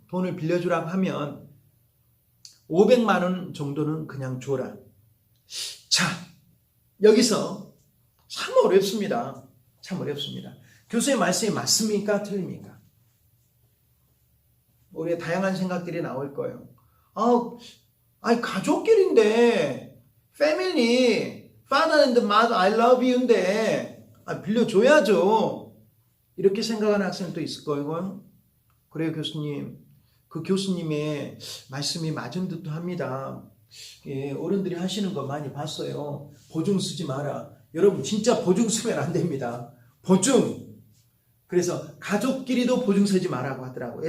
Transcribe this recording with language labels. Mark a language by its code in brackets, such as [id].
[ko] 돈을 빌려주라고 하면 500만 원 정도는 그냥 줘라. 자, 여기서 참 어렵습니다. 참 어렵습니다. 교수의 말씀이 맞습니까? 틀립니까? 우리의 다양한 생각들이 나올 거예요. 아니 가족끼리인데, 패밀리, [en] father and mother, I love you [ko] 인데 빌려줘야죠. 이렇게 생각하는 학생도 있을 거예요. 그래요, 교수님. 그 교수님의 말씀이 맞은 듯도 합니다. 예, 어른들이 하시는 거 많이 봤어요. 보증 쓰지 마라. 여러분 진짜 보증 쓰면 안 됩니다. 보증. 그래서 가족끼리도 보증 서지 말라고 하더라고.